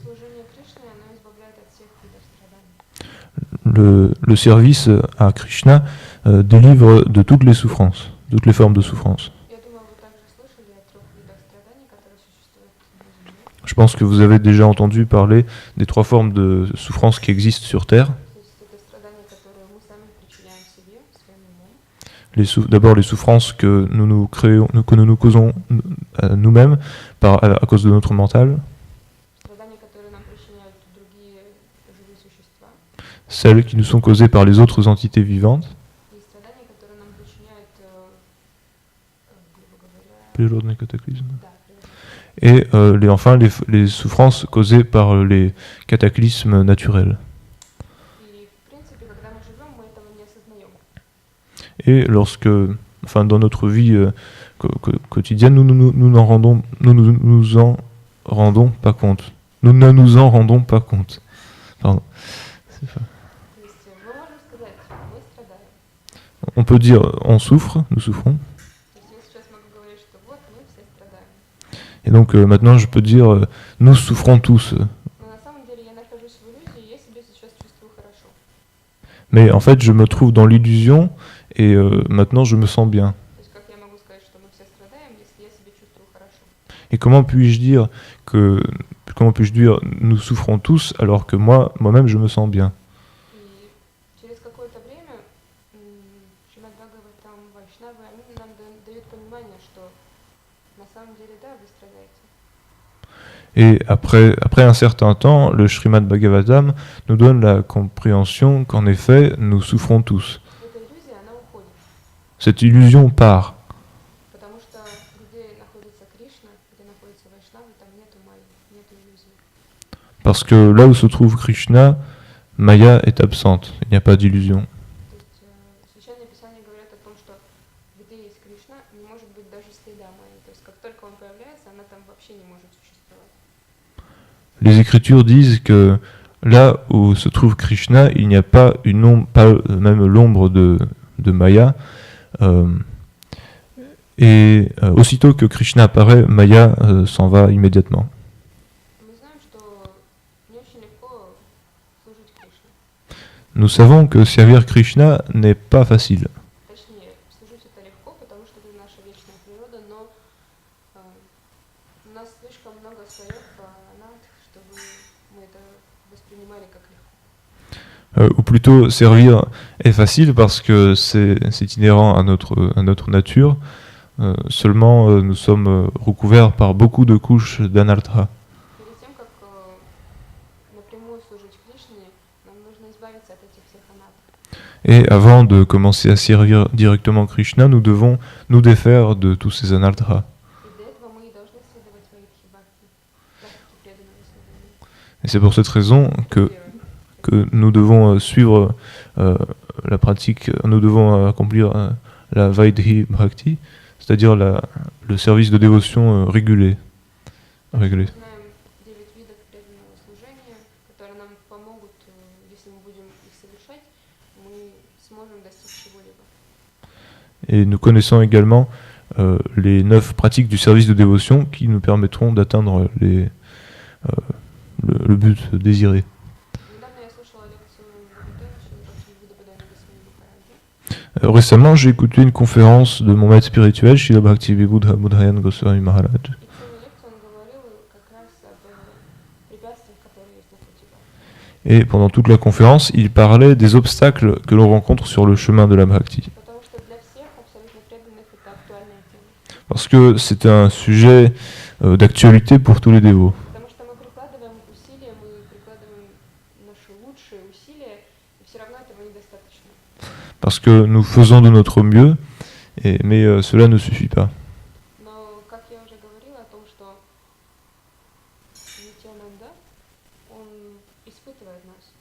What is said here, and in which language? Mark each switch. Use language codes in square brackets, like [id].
[ru] служение Кришне, оно избавляет от всех видов страданий. [fr] le service à Krishna délivre de toutes les souffrances, toutes les formes de souffrance. [ru] Я думаю, вы также слышали о 3 видах страданий, которые существуют на Земле. [fr] Je pense que vous avez déjà entendu parler des 3 formes de souffrance qui existent sur Terre. [ru] То есть это страдания, которые мы сами причиняем себе, своим умом. [fr] D'abord les souffrances que nous créons, que nous causons nous-mêmes à cause de notre mental. [ru] Страдания, которые нам причиняют другие живые существа. [fr] Celles qui nous sont causées par les autres entités vivantes. [ru] И страдания, которые нам причиняют, грубо говоря, Природные катаклизмы. да, природные. [fr] Et enfin les souffrances causées par les cataclysmes naturels. [ru] И, в принципе, когда мы живем, мы этого не осознаем. [fr] Et dans notre vie quotidienne, nous nous en rendons pas compte. Nous ne nous en rendons pas compte. Pardon. [ru] То есть мы можем сказать, мы страдаем. [fr] On peut dire on souffre, nous souffrons. [ru] То есть я сейчас могу говорить, что вот мы все страдаем. [fr] Et donc maintenant je peux dire nous souffrons tous. [ru] Но на самом деле я нахожусь в иллюзии, и я себя сейчас чувствую хорошо. [fr] Mais en fait je me trouve dans l'illusion et maintenant je me sens bien. [ru] То есть как я могу сказать, что мы все страдаем, если я себя чувствую хорошо? [fr] Et comment puis-je dire nous souffrons tous alors que moi-même je me sens bien? [ru] И через какое-то время Шримад Бхагаватам, Вайшнавы, они нам дают понимание, что на самом деле, да, вы страдаете. [fr] Et après un certain temps, le Srimad Bhagavatam nous donne la compréhension qu'en effet, nous souffrons tous. [ru] Эта иллюзия, она уходит, [fr] Cette illusion part, [ru] потому что где находится Кришна, где находится Вайшнавы, там нету майи, нету иллюзии. [fr] parce que là où se trouve Krishna, Maya est absente, il n'y a pas d'illusion. [ru] То есть Священные Писания говорят о том, что где есть Кришна, не может быть даже следа майи. То есть как только он появляется, она там вообще не может существовать. [fr] Les Écritures disent que là où se trouve Krishna, il n'y a pas même l'ombre de Maya. Et aussitôt que Krishna apparaît, Maya s'en va immédiatement. [ru] Мы знаем, что не очень легко служить Кришне. [fr] Nous savons que servir Krishna n'est pas facile. [ru] Точнее, служить это легко, потому что это наша вечная природа, но у нас слишком много слоев анат, чтобы мы это воспринимали как легко. [fr] Ou plutôt servir est facile parce que c'est inhérent à notre nature. Seulement, nous sommes recouverts par beaucoup de couches d'anartha. [ru] Перед тем, как напрямую служить Кришне, нам нужно избавиться от этих всех анат. [fr] Et avant de commencer à servir directement Krishna, nous devons nous défaire de tous ces anartha. [ru] И для этого мы и должны следовать Вайдхи Бхакти, практике преданного служения. [fr] Et c'est pour cette raison que nous devons suivre la pratique, nous devons accomplir la Vaidhi Bhakti, c'est-à-dire le service de dévotion régulé. [ru] Мы знаем 9 видов преданного служения, которые нам помогут, если мы будем их совершать, мы сможем достичь чего-либо. [fr] Et nous connaissons également les 9 pratiques du service de dévotion qui nous permettront d'atteindre le but désiré. [ru] Недавно я слушала лекцию Бхагаватана Бхактивинода Госвами Махараджа. [fr] Récemment, j'ai écouté une conférence de mon maître spirituel, Srila Bhaktivedanta Goswami Maharaj. [ru] И в целую лекцию он говорил как раз об препятствиях, которые есть на пути Бхакти. [fr] Et pendant toute la conférence, il parlait des obstacles que l'on rencontre sur le chemin de la Bhakti. [ru] Потому что для всех абсолютно преданных это актуальная тема. [fr] Parce que c'est un sujet d'actualité pour tous les dévots. [ru] Потому что мы прикладываем усилия, мы прикладываем наши лучшие усилия, и все равно этого недостаточно. [fr] Parce que nous faisons de notre mieux, mais cela ne suffit pas. [ru] Но, как я уже говорила о том, что Нитьянанда, он испытывает нас.